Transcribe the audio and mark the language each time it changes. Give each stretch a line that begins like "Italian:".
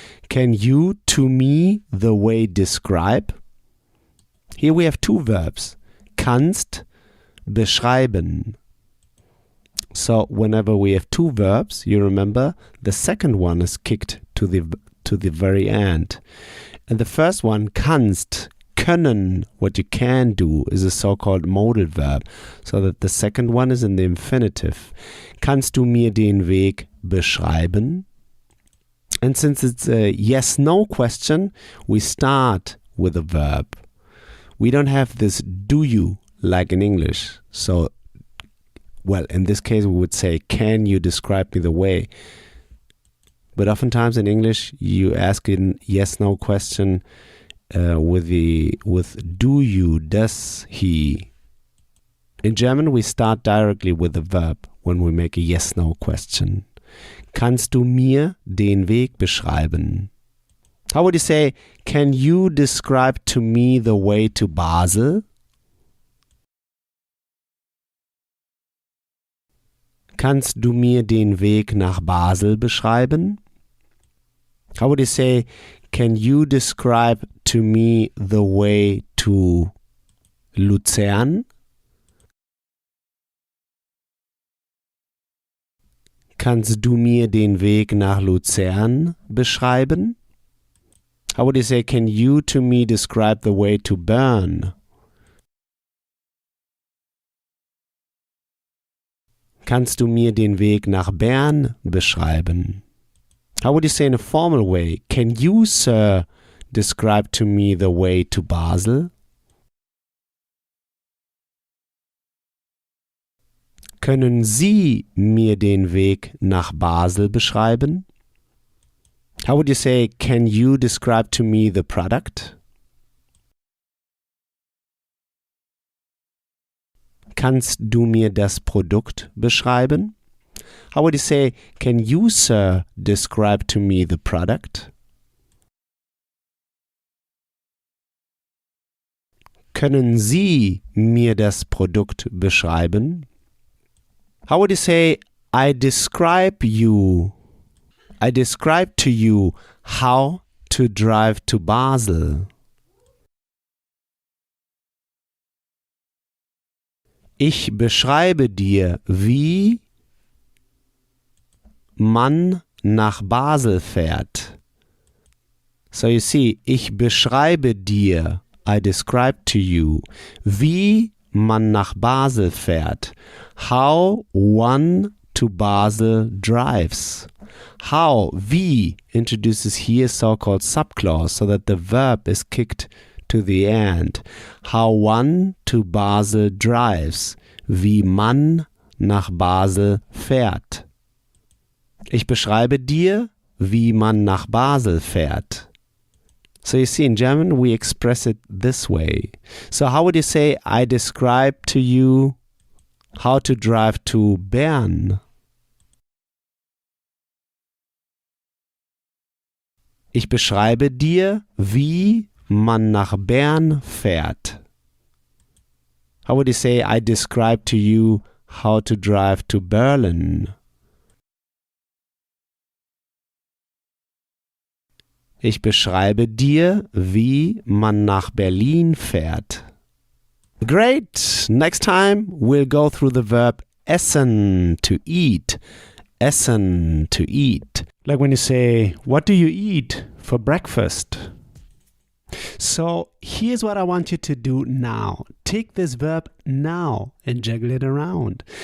English: Can you to me the way describe? Here we have two verbs. Kannst, beschreiben. So whenever we have two verbs, you remember, the second one is kicked to the very end. And the first one, kannst, können, what you can do, is a so-called modal verb, so that the second one is in the infinitive.
German: Kannst du mir den Weg beschreiben?
English: And since it's a yes-no question, we start with a verb. We don't have this do you like in English. So, well, in this case we would say, can you describe me the way? But oftentimes in English you ask a yes-no question with do you, does he. In German we start directly with the verb when we make a yes-no question.
German: Kannst du mir den Weg beschreiben?
English: How would you say, can you describe to me the way to Basel?
German: Kannst du mir den Weg nach Basel beschreiben?
English: How would you say, can you describe to me the way to Luzern?
German: Kannst du mir den Weg nach Luzern beschreiben?
English: How would you say, can you to me describe the way to Bern?
German: Kannst du mir den Weg nach Bern beschreiben?
English: How would you say in a formal way, can you, sir, describe to me the way to Basel?
German: Können Sie mir den Weg nach Basel beschreiben?
English: How would you say, can you describe to me the product?
German: Kannst du mir das Produkt beschreiben?
English: How would you say, can you, sir, describe to me the product?
German: Können Sie mir das Produkt beschreiben?
English: How would you say, I describe to you how to drive to Basel?
German: Ich beschreibe dir, wie man nach Basel fährt.
English: So you see,
German: ich beschreibe dir,
English: I describe to you,
German: wie man nach Basel fährt.
English: How one to Basel drives. How, wie, introduces here so-called subclause so that the verb is kicked to the end. How one to Basel drives.
German: Wie man nach Basel fährt. Ich beschreibe dir, wie man nach Basel fährt.
English: So you see, in German we express it this way. So how would you say, I describe to you how to drive to Bern?
German: Ich beschreibe dir, wie man nach Bern fährt.
English: How would you say, I describe to you how to drive to Berlin?
German: Ich beschreibe dir, wie man nach Berlin fährt.
English: Great! Next time we'll go through the verb essen, to eat. Essen, to eat. Like when you say, what do you eat for breakfast? So here's what I want you to do now. Take this verb now and juggle it around.